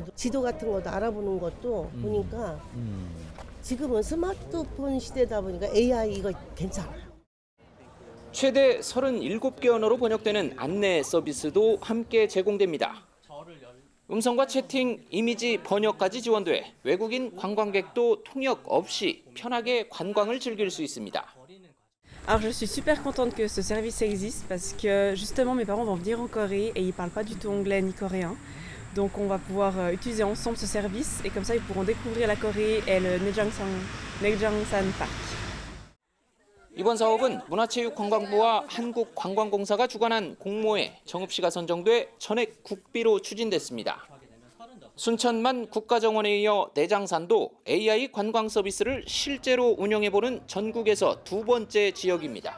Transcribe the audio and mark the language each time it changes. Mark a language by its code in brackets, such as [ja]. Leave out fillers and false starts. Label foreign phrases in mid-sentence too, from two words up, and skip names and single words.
[ko] 지도 같은 것도 알아보는 것도 보니까 지금은 스마트폰 시대다 보니까 AI 이거 괜찮아요. 최대 37개 언어로 번역되는 안내 서비스도 함께 제공됩니다. 음성과 채팅, 이미지 번역까지 지원돼 외국인 관광객도 통역 없이 편하게 관광을 즐길 수 있습니다. [fr] Alors je suis super contente que ce service existe parce que justement mes parents vont venir en Corée et ils parlent pas du tout anglais ni coréen. Donc on va pouvoir utiliser ensemble ce service et comme ça ils pourront découvrir la Corée et le Naejangsan Park. [ko] 이번 사업은 문화체육관광부와 한국관광공사가 주관한 공모에 정읍시가 선정돼 전액 국비로 추진됐습니다. 순천만 국가정원에 이어 내장산도 AI 관광 서비스를 실제로 운영해보는 전국에서 두 번째 지역입니다.